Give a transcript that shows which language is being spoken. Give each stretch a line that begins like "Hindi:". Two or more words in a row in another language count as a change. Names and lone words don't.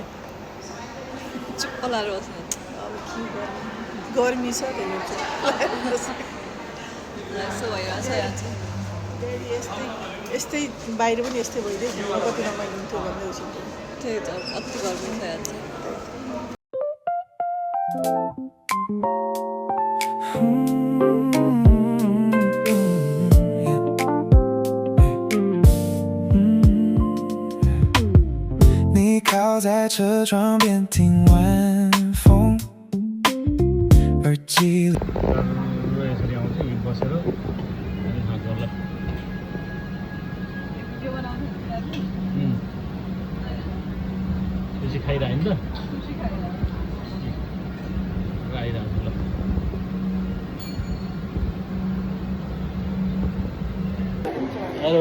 Nepali: चुप्प लाएर बस्नु। अब के गर्नु, गर्मी छ त्यही यस्तो भइरहेको छ यहाँ चाहिँ। यस्तै बाहिर पनि यस्तै भइदियो, कति रमाइलो हुन्थ्यो भन्दै उसो। त्यही त कति गर्मी छ यहाँ चाहिँ।
Chinese: 靠在车窗边听晚风，耳机里。
Nepali: यसरी आउँछ यी बसेर अनि खान्छ ल। बेसी खाइरह्यो नि त, आइरहेको छ ल। हेलो।